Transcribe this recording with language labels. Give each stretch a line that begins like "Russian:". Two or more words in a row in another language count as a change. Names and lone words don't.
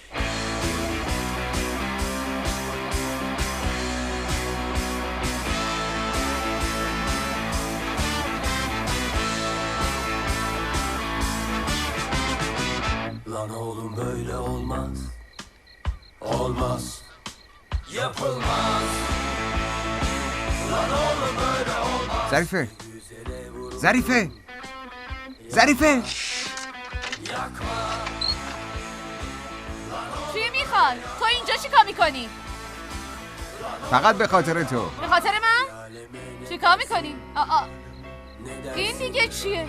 Turkish: Lan oğlum böyle olmaz. Olmaz. Yapılmaz. Lan oğlum böyle olmaz.
Persian: ظریفه ظریفه ظریفه چی میخواد؟ تو اینجا چیکار میکنی؟ فقط به خاطر تو. به خاطر من؟ چیکار میکنی؟ این دیگه چیه؟